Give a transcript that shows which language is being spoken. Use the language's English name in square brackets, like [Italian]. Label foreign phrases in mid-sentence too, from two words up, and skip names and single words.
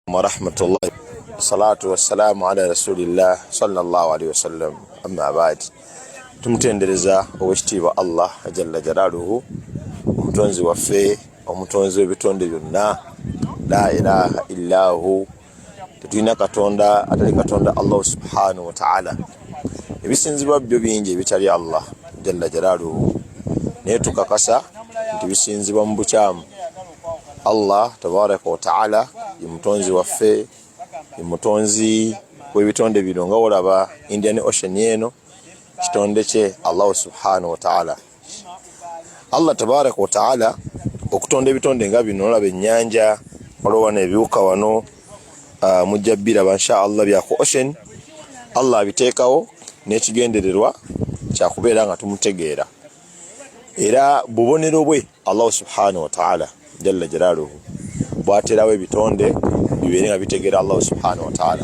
[Arabic] ورحمة الله الصلاة والسلام على رسول الله صلى الله عليه وسلم أما بعد. [Ganda] Tumutendereza owekitiibwa Allah [Arabic] جل جلاله, [Ganda] omutonzi waffe, omutonzi w'ebitonde byonna, [Arabic] لا إله إلا هو, [Ganda] tetulina katonda atali katonda Allah [Arabic] سبحانه وتعالى. [Ganda] Ebisinzibwa byo bingi ebitali Allah [Arabic] جل جلاله, [Ganda] naye tukakasa nti bisinzibwa mu bukyamu. Allah [Arabic] تبارك وتعالى [Ganda] ye mutonzi waffe, ye mutonzi w'ebitonde bino. Nga olaba Indian Ocean eno kitonde kye Allah [Arabic] سبحانه وتعالى. [Ganda] Allah [Arabic] تبارك وتعالى [Ganda] okutonda ebitonde nga bino, olaba ennyanja, waliwo n'ebiwuka wano mujja biraba [Arabic] إن شاء الله [Ganda] bya ku ocean. Allah abiteekawo n'ekigendererwa kya kubeera nga tumutegeera, era bubonero bwe Allah [Arabic] سبحانه وتعالى جل جلاله [Ganda] bwaterawo ebitonde bibeere nga bitegeera Allah [Arabic] سبحانه وتعالى.